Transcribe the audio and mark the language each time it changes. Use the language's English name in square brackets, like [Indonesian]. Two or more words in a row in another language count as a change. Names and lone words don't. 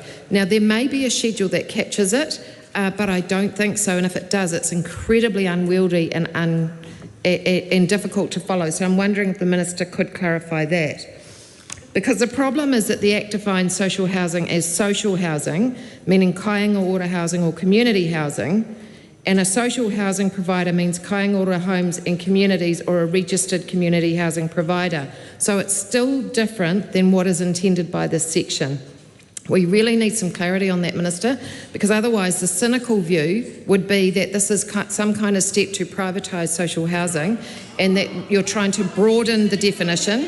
[English] Now, there may be a schedule that captures it, but I don't think so, and if it does, it's incredibly unwieldy and difficult to follow. So I'm wondering if the Minister could clarify that. Because the problem is that the Act defines social housing as social housing, meaning kāinga ora housing or community housing, and a social housing provider means kāinga ora homes and communities or a registered community housing provider. So it's still different than what is intended by this section. We really need some clarity on that, Minister, because otherwise the cynical view would be that this is some kind of step to privatise social housing and that you're trying to broaden the definition.